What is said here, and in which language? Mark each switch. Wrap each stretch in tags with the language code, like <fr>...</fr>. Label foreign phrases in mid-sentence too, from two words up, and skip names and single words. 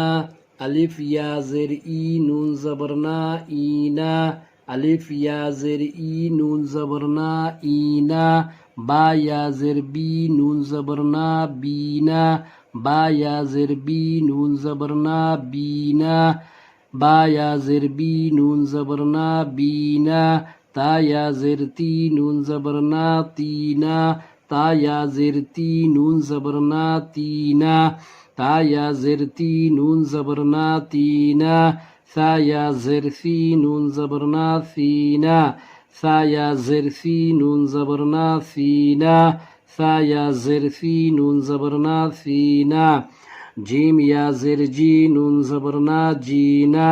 <ur>الف یا زیر ای نون زبرنا اینا. الف یا زیر ای نون زبرنا اینا. با یا زیر بی نون زبرنا بینا. با یا زیر بی نون زبرنا بینا. با یا زیر بی نون زبرنا بینا. تا یا زیر تی نون زبرنا تینا. تا یا زیر تی نون زبرنا تینا. تا یا زیر تی نون زبرنا تینا. ثا یا زیر ثی نون زبرنا ثینا. ثا یا زیر ثی نون زبرنا ثینا. ثا یا زیر ثی نون زبرنا ثینا. جیم یا زیر جی نون زبرنا جینا.</ur>